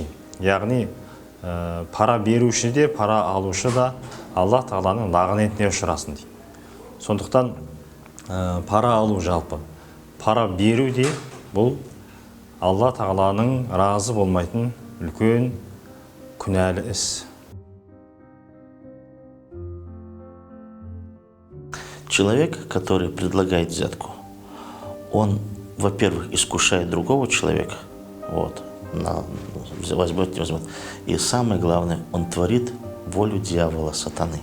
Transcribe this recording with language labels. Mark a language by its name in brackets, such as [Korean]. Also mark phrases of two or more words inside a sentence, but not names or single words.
[Kazakh] Яғни пара беруші де, пара алушы да Алла Тағаланың лағынетіне ұшырасын дейді. Сондықтан пара алу, жалпы пара беру де бұл Алла Тағаланың разы болмайтын үлкен күнәлі іс. [Russian] Человек, который предлагает взятку, он, во-первых, искушает другого человека, возьмет, не возьмет. И самое главное, он творит волю дьявола, сатаны.